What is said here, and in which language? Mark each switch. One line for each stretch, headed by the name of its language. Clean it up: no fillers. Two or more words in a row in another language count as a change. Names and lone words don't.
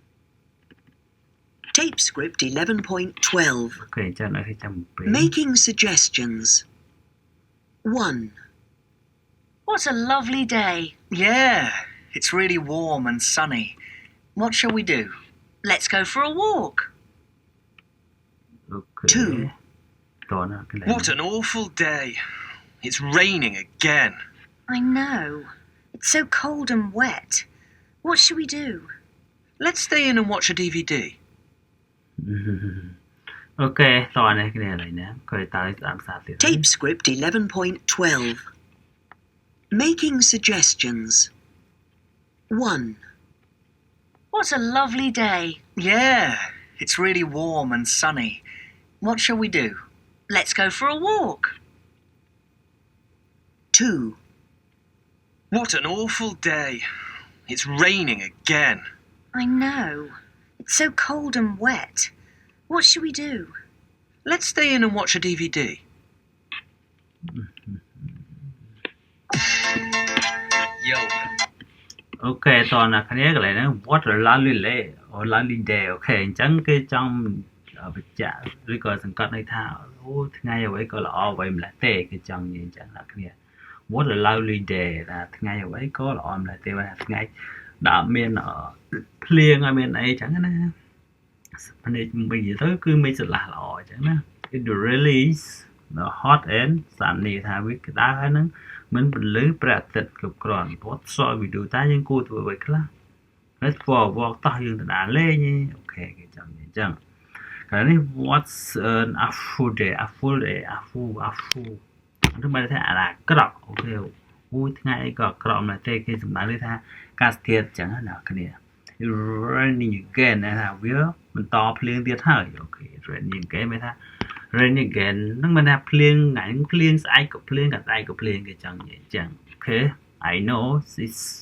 English: Tape script 11.12.
Khmer: អូខេអញ្ចឹងអ្នកគ្នាចាំបំពេញ
English: Making suggestions. 1. What a lovely day. Yeah, it's really warm and sunny. What shall we do? Let's go for a walk.
Khmer: អូខេ
English: Two.
Khmer: តោះណាកន្លែង
English: What an awful day. It's raining again. I know. It's so cold and wet. What should we do? Let's stay in and watch a DVD.
Khmer: អូខេតោះនេះគ្នាឥឡូវណាក៏តើស្ដាប់សារទៀត
English: Tape script 11.12. Making suggestions. 1. What a lovely day. Yeah, it's really warm and sunny. What shall we do? Let's go for a walk. 2. What an awful day. It's raining again. I know. It's so cold and wet. What should we do? Let's stay in and watch a DVD. Yo.
Khmer: អូខេតោះណាគ្នាកន្លែងហ្នឹង
English: what a lovely day or lovely day
Khmer: អូខេអញ្ចឹងគេចង់បញ្ជាក់ឬក៏សង្កត់ន័យថាអូថ្ងៃអ្វីក៏ល្អ អ្វីម្ល៉េះទេគេចង់និយាយអញ្ចឹងណាគ្នា
English: what a lovely day
Khmer: ថាថ្ងៃអ្វីក៏ល្អម្ល៉េះទេបើថាថ្ងៃដែលមានភ្លៀងឲ្យមានអីអញ្ចឹងណាភ្នែកវិញនិយាយទៅគឺមេឃស្រឡះល្អអញ្ចឹងណា
English: it really is hot and sunny
Khmer: ថាវាក្តៅហើយហ្នឹងមិនពន្លឺព្រះអាទិត្យគ្រប់គ្រាន់
English: what shall we do
Khmer: តែយើងគួរធ្វើអ្វីខ្លះ
English: let's for a walk
Khmer: តោះយើងទៅដើរលេងអូខេគេចង់និយាយអញ្ចឹងកាលនេះ
English: what's an awful day
Khmer: ឬមកថាអាក្រក់អូខេអូថ្ងៃអីក៏អាក្រក់ម្ល៉េះទេគេសម្ដៅថាការស្ទាតអញ្ចឹងណាគ្នា
English: raining again
Khmer: ថាវាបន្តភ្លៀងទៀតហើយអូខេ
English: raining again
Khmer: មានថា
English: rain again
Khmer: ហ្នឹងមិនថាភ្លៀងថ្ងៃភ្លៀងស្អែកក៏ភ្លៀងក៏ស្អែកក៏ភ្លៀងគេចង់និយាយអញ្ចឹងអូខេ
English: I know this